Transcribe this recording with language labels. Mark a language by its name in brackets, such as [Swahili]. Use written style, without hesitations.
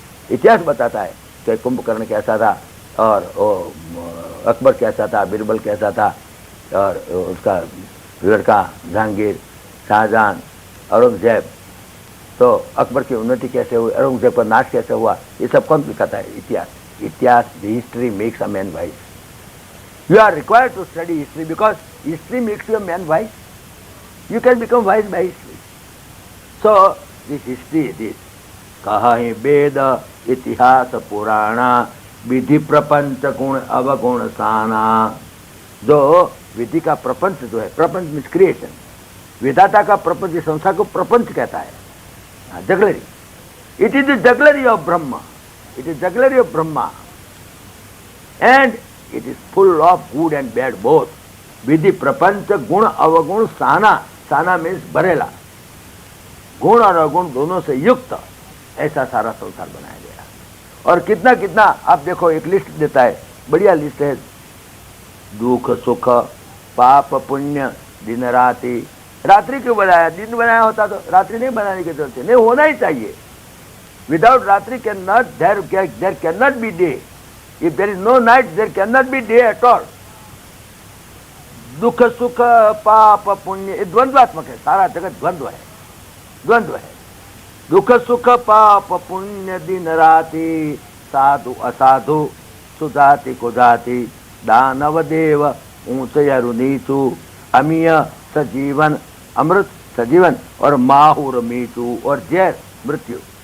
[Hindi] इतिहास बताता है कि कुंभकर्ण कैसा था, और अकबर कैसा था, बीरबल कैसा था, और उसका लड़का जहांगीर, शाहजहां, औरंगजेब। तो अकबर की उन्नति कैसे हुई, औरंगजेब का नाश कैसे हुआ, ये सब कौन दिखाता है? इतिहास। [English] इतिहास, the history makes a man wise. You are required to study history because history makes you a man wise. You can become wise by history. So, this history is this. [Hindi] कहीं वेद इतिहास पुराणा, विधि प्रपंच गुण अवगुण साना। जो विधि का प्रपंच जो है, प्रपंच मीन्स क्रिएशन, विधाता का प्रपंच, संसार को प्रपंच कहता है, jugglery. [English] It is the jugglery of Brahma, it is jugglery of Brahma, and it is full of good and bad both. [Hindi] विधि प्रपंच गुण अवगुण साना। साना मीन्स भरेला, गुण और अवगुण दोनों से युक्त, ऐसा सारा संसार बनाया गया। और कितना कितना आप देखो, एक लिस्ट देता है, बढ़िया लिस्ट है, दुख सुख पाप पुण्य दिन रात्रि। रात्रि क्यों बनाया? दिन बनाया होता तो रात्रि नहीं बनाने की जरूरत है, नहीं होना ही चाहिए। [English] Without रात्रि can not there can not be day. If there is no night, there cannot be day at all. [Hindi] दुख सुख पाप पुण्य, ये द्वंद्वात्मक है, सारा जगत द्वंद्व है, द्वंद्व है। दुख सुख पाप पुण्य दिन राति, साधु असाधु सुजाति कुजाति, दानव देव ऊंच यरु नीचू, अमीय सजीवन अमृत सजीवन, और माहुर मीचू, और जैर मृत्यु।